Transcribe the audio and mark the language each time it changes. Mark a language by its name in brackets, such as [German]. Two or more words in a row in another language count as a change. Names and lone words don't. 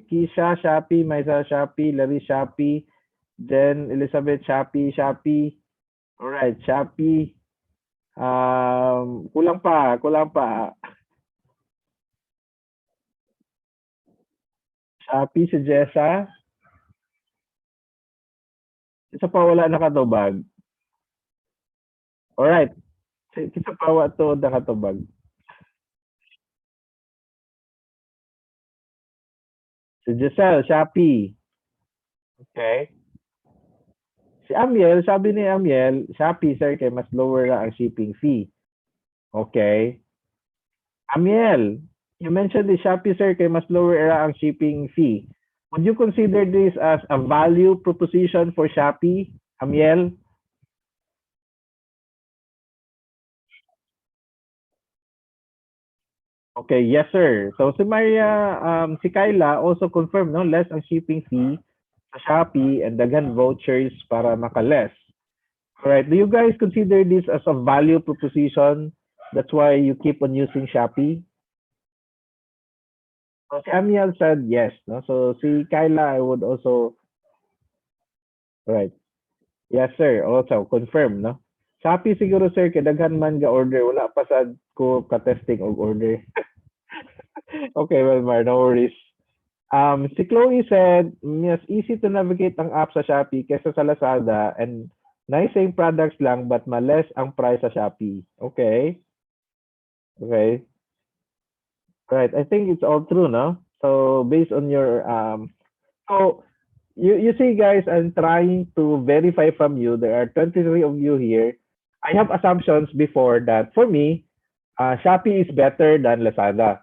[Cebuano] Kisha, Shopee, Maisa, Shopee, Larry, Shopee, Jen, Elizabeth, Shopee, Shopee. [English] All right, [Cebuano] Shopee. Kulang pa, kulang pa. Shopee si Jessa. Isa pa wala nakatubag. [English] All right. [Cebuano] Isa pa wa to nakatubag. Si Giselle, Shopee. [English] Okay. [Cebuano] Si Amiel, sabi ni Amiel, Shopee, sir, kay mas lower na ang [English] shipping fee. Okay. Amiel, you mentioned the Shopee, sir, [Cebuano] kay mas lower na ang shipping fee. [English] Would you consider this as a value proposition for Shopee, Amiel? Okay, yes, sir. [Cebuano] So si Maria, si Kyla [English] also confirmed, [Cebuano] no, less ang [English] shipping fee [Cebuano] sa Shopee and daghan vouchers para maka-less. [English] Alright, do you guys consider this as a value proposition? That's why you keep on using Shopee? So si Amiel said yes, no? So si Kyla, I would also, right. Yes, sir. Also, confirm, no? [Cebuano] Shopee siguro, sir, kadaghan man ga order. Wala pa sad ko ka-testing og order. [English] Okay, well, Mar, no worries. Si Chloe said, yes, easy to navigate [Cebuano] ang app sa Shopee kesa sa Lazada [English] and nice same products lang but [Cebuano] maless ang price sa Shopee. [English] Okay. Okay. Right. I think it's all true, no? So based on your so you see guys, I'm trying to verify from you. There are 23 of you here. I have assumptions before that for me, Shopee is better than Lazada.